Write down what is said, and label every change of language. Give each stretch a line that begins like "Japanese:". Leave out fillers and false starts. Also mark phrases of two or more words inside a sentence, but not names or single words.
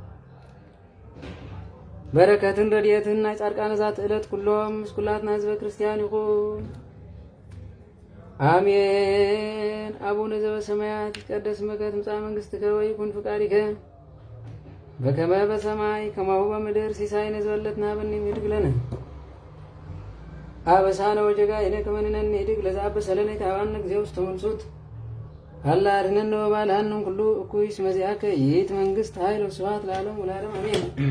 Tigrinya: በረከትን ረድኤትን ናይ ጻድቃን ዛት ዕለት ኩሎም ምስ ኩላትና ህዝበ ክርስቲያን ይኹን አሜን።
Geez: አቡነ ዘበሰማያት ይትቀደስ ስምከ ትምጻእ መንግሥትከ ወይኩን ፈቃድከ በከመ በሰማይ ከማሁ በምድር ሲሳይነ ዘለለዕለትነ ሀበነ ኅድግ ለነ አበሳነ ወጌጋየነ ከመ ንሕነኒ ኅድግ ለዘአበሰ ለነ ኢታብአነ እግዚኦ ውስተ መንሱት አላ አድኅነነ ወባልሐነ ኩሉ እኩይ እስመ ዚአከ ይእቲ መንግሥት ኃይል ወስብሐት ለዓለሙ ወለዓለሙ አሜን።